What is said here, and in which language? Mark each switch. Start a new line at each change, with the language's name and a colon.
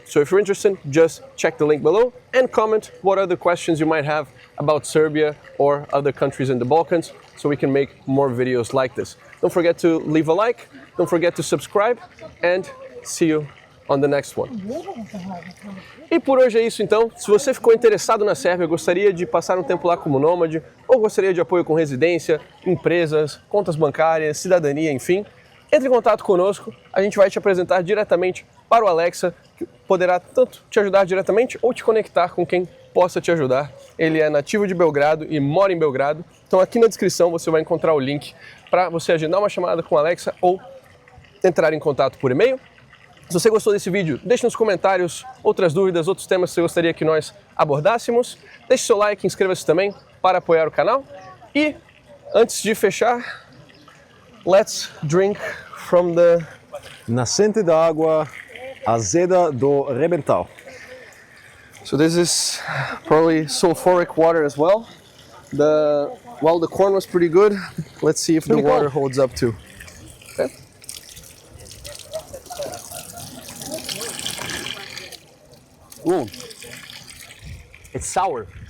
English: So if you're interested, just check the link below and comment what other questions you might have about Serbia or other countries in the Balkans so we can make more videos like this. Don't forget to leave a like, don't forget to subscribe, and see you on the next one.
Portuguese: E por hoje é isso então. Se você ficou interessado na Sérvia, gostaria de passar um tempo lá como nômade, ou gostaria de apoio com residência, empresas, contas bancárias, cidadania, enfim, entre em contato conosco. A gente vai te apresentar diretamente para o Aleksa, que poderá tanto te ajudar diretamente ou te conectar com quem possa te ajudar. Ele é nativo de Belgrado e mora em Belgrado. Então aqui na descrição você vai encontrar o link para você agendar uma chamada com o Aleksa ou entrar em contato por e-mail. Se você gostou desse vídeo, deixe nos comentários outras dúvidas, outros temas que você gostaria que nós abordássemos. Deixe seu like, inscreva-se também para apoiar o canal. E, antes de fechar,
English: let's drink from the...
Portuguese: Nascente da água azeda do Rebental.
English: So this is probably sulfuric water as well. The corn was pretty good. Let's see if the water holds up too. Okay. Ooh, it's sour.